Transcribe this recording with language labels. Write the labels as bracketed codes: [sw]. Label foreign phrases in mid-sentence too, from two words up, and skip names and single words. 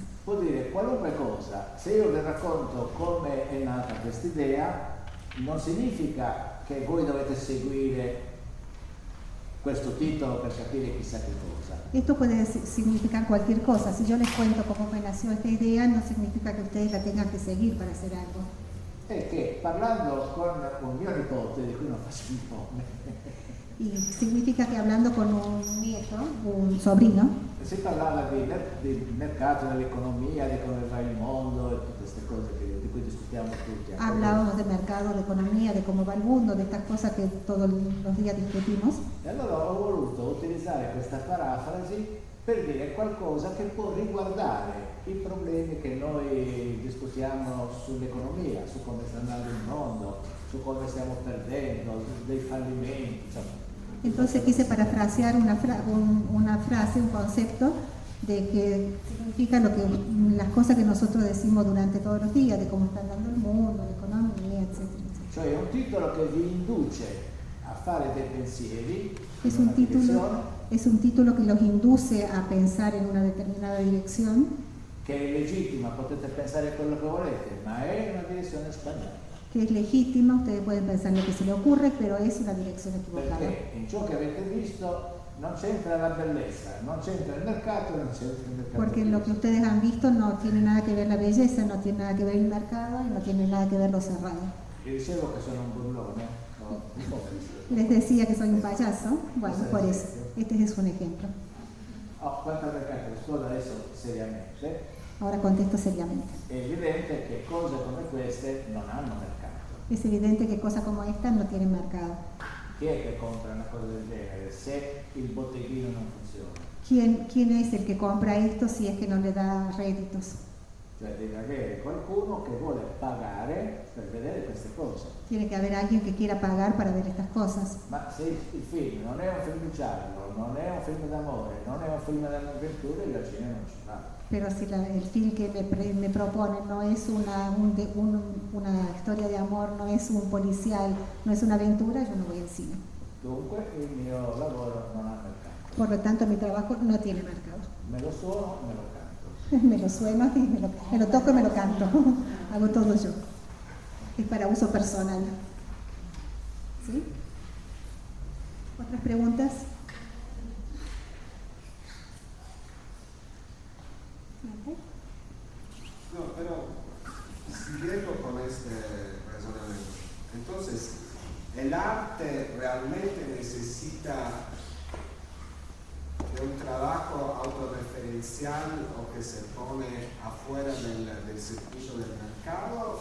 [it] Vuol dire qualunque cosa, se io vi racconto come è nata questa idea, non significa che voi dovete seguire questo titolo per capire chissà che cosa. [es] Esto puede significar cualquier cosa. Si yo les cuento cómo me nació esta idea, no significa que ustedes la tengan que seguir para hacer algo. [it] È che parlando con un mio nipote, di cui non faccio il nome, [es] Y significa que hablando con un nieto, un sobrino, [it] si parlava del mercato, dell'economia, di come va il mondo e tutte queste cose di cui discutiamo tutti. [es] hablábamos de mercado, de economía, de cómo va el mundo, de estas cosas que todos los días discutimos. [it] E allora ho voluto utilizzare questa parafrasi per dire qualcosa che può riguardare i problemi che noi discutiamo sull'economia, su come sta andando il mondo, su come stiamo perdendo, dei fallimenti, insomma. [es] Entonces quise parafrasear una frase, un concepto de que significa las cosas que nosotros decimos durante todos los días, de cómo está andando el mundo, la economía, etcétera, etcétera. [it] Cioè è un titolo che vi induce a fare dei pensieri [es] Es [it] in un una direzione, [es] título que los induce a pensar en una determinada dirección, [it] che è legittima, potete pensare quello che volete, ma è una direzione sbagliata. [es] que es legítima, ustedes pueden pensar lo que se les ocurre, pero es una dirección equivocada. [it] Perché in ciò che avete visto non c'entra la bellezza, non c'entra il mercato, non c'entra il mercato. [es] Porque lo que ustedes han visto no tiene nada que ver la belleza, no tiene nada que ver el mercado y no tiene nada que ver lo cerrado. [it] Vi dicevo che sono un burlone, no? Un po' [es] Les decía que soy un payaso, bueno, por eso. Este es un ejemplo. [it] Quanto al mercato, rispondo adesso seriamente. [es] Ahora contesto seriamente. [it] È evidente che cose come queste non hanno mercato. [es] Es evidente que cosas como esta no tienen mercado. [it] Chi è che compra una cosa del genere se il botteghino non funziona? [es] ¿Quién es el que compra esto si es que no le da réditos? [it] Cioè deve avere qualcuno che vuole pagare per vedere queste cose. [es] Tiene que haber alguien que quiera pagar para ver estas cosas. [it] Ma se il film non è un film giallo, non è un film d'amore, non è un film dell'avventura, io al cinema non ci vado. [es] Pero si el film que me propone no es una historia de amor, no es un policial, no es una aventura, yo no voy al cine. [it] Dunque il mio lavoro non ha mercato. [es] Por lo tanto, mi trabajo no tiene mercado. [it] Me lo suono, me lo canto. [es] Me lo sueno y me lo toco y me lo canto. Hago todo yo. Es para uso personal. ¿Sí? ¿Otras preguntas? No, pero siguiendo con este razonamiento, entonces, ¿el arte realmente necesita de un trabajo autorreferencial o que se pone afuera del circuito del mercado?